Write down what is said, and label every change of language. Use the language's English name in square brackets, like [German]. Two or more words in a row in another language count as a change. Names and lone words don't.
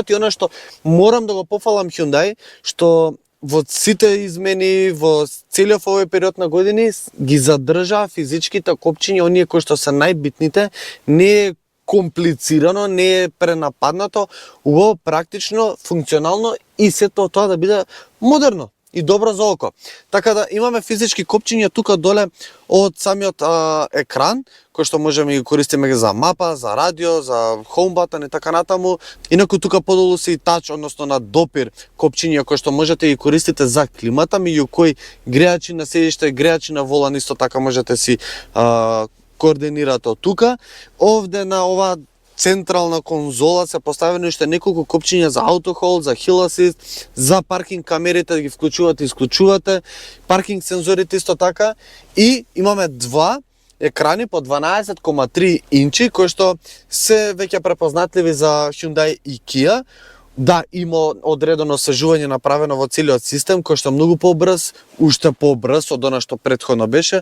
[Macedonian] И она што морам да го пофалам Hyundai, што во сите измени, во целиот овој период на години ги задржаа физичките копчиња, оние кои што се најбитните, не е комплицирано, не е пренападнато, убаво, практично, функционално и сето тоа да биде модерно и добро за око. Така да имаме физички копчиња тука доле од самиот екран, кој што можеме да ги користиме за мапа, за радио, за [English] home button [Macedonian] и така натаму. Инаку тука подолу се и тач, односно на допир копчиња кои што можете да ги користите за климата, меѓу кои греачи на седиште, греачи на волан, исто така можете си координирате од тука. Овде на ова централна конзола се поставени уште неколку копчиња за [English] auto hold, [Macedonian] за [English] hill assist, [Macedonian] за паркинг камерите да ги вклучувате и исклучувате, паркинг сензорите исто така, и имаме два екрани по 12,3 инчи кои што се веќе препознатливи за Hyundai и Kia. Да, има одредено освежување направено во целиот систем, кој што многу побрз, уште побрз од она што претходно беше.